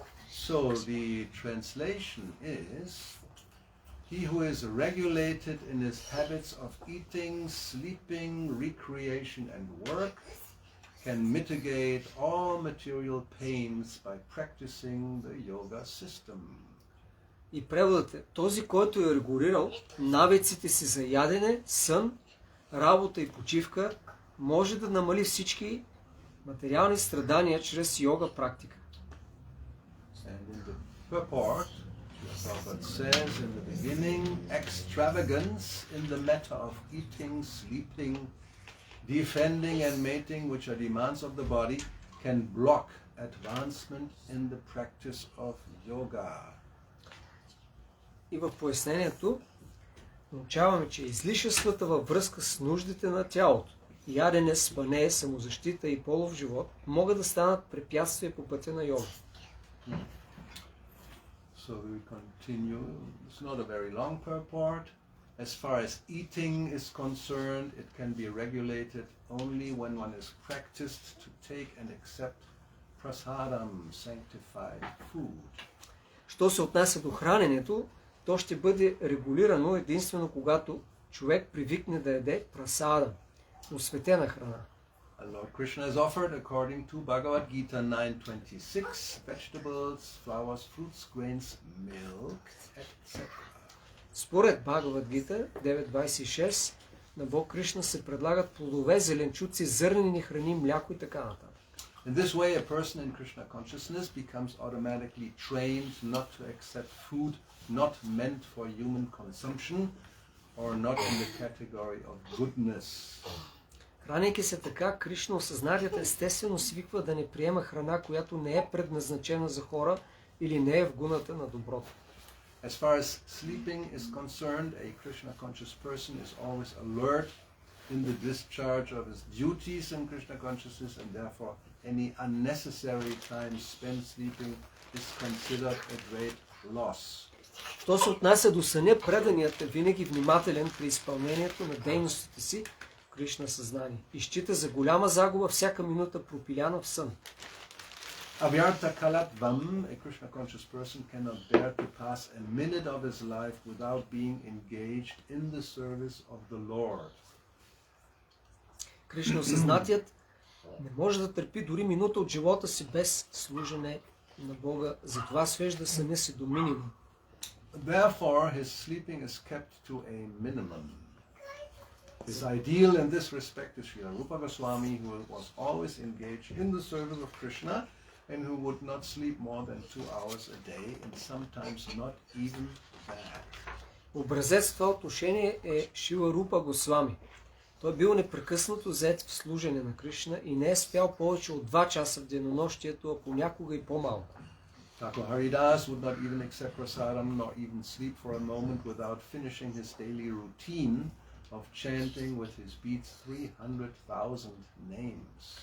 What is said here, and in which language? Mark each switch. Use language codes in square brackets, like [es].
[en] So the translation is, he who is regulated in his habits of eating, sleeping, recreation and work can mitigate all material pains by practicing the yoga system. [bg] И преводът е: този, който е регулирал навиците си за ядене, сън, работа и почивка, може да намали всички материални страдания чрез йога практика. [en] And in the purport, Prabhupada says in the beginning, extravagance in the matter of eating, sleeping, defending and mating, which are demands of the body, can block advancement in the practice of yoga. [bg] И в пояснението научаваме, че излишествата във връзка с нуждите на тялото, ядене, спане, самозащита и полов живот могат да станат препятствия по пътя на йога. [en] So we continue. It's not a very long purport. As far as eating is concerned, it can be regulated only when one is practiced to take and accept prasadam, sanctified food. [bg] Що се отнася до храненето, то ще бъде регулирано единствено когато човек привикне да яде прасада, осветена храна. [en] Lord Krishna has offered, according to Bhagavad Gita 9:26, vegetables, flowers, fruits, grains, milk, etc. [bg] Според Бхагавад Гита 9.26 на Бог Кришна се предлагат плодове, зеленчуци, зърнени храни, мляко и така нататък. [en] In this way, a person in Krishna consciousness becomes automatically trained not to accept food not meant for human consumption or not in the category of goodness. [bg] Хранейки се така, Кришна осъзнаният естествено свиква да не приема храна, която не е предназначена за хора или не е в гуната на доброто. [en] As far as sleeping is concerned, a Krishna conscious person is always alert in the discharge of his duties in Krishna consciousness, and therefore any unnecessary time spent sleeping is considered a great loss. [bg] Що се отнася до съня, преданият е винаги внимателен при изпълнението на дейностите си в Кришна съзнание и счита за голяма загуба всяка минута пропиляна в сън. [en] Avyartha kalatvam, a Krishna conscious person cannot bear to pass a minute of his life without being engaged in the service of the Lord. [bg] Кришна осъзнатият не може да търпи дори минута от живота си без служене на Бога, затова свежда съня си до минимум. [en] Therefore, his sleeping is kept to a minimum. His ideal in this respect is Srila Rupa Goswami, who was always engaged in the service of Krishna and who would not sleep more than 2 hours a day, and sometimes not even that. [bg] Образец в това отношение е Шила Рупа Госвами. Той бил непрекъснато зает в служене на Кришна и не е спял повече от 2 часа в денонощието, а понякога и по-малко. [en] Thakur Haridas would not even accept prasadam nor even sleep for a moment without finishing his daily routine of chanting with his beats 300,000 names.